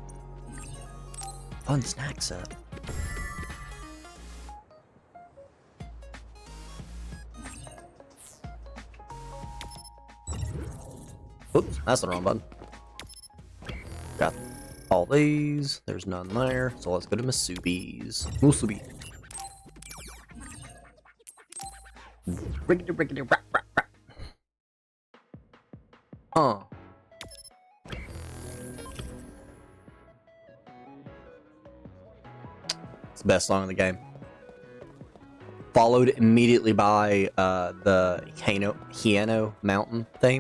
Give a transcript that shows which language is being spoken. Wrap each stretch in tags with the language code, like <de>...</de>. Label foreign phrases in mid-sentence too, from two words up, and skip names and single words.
<en>Fun snack set. Oops, that's the wrong button. Got all these. There's none there. So let's go to Masubi's. Musubi. Riggedy riggedy rap rap rap. It's the best song in the game. Followed immediately by the Hieno Mountain theme.</en>